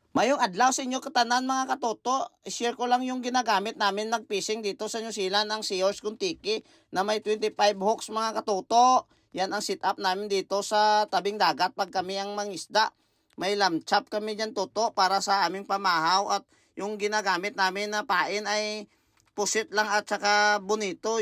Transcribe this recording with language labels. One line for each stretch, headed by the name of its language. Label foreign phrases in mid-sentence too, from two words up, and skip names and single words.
Hiligaynon: Mayong adlaw sa inyo katanan mga katoto.
Filipino: I-share ko lang yung ginagamit namin nag-fishing dito sa New Zealand ng Seahorse Kuntiki na may 25 hooks mga katoto. Yan ang sit-up namin dito sa tabing dagat pag kami ang mangisda. May lamb chop kami dyan toto para sa aming pamahaw at yung ginagamit namin na pain ay pusit lang at saka bonito.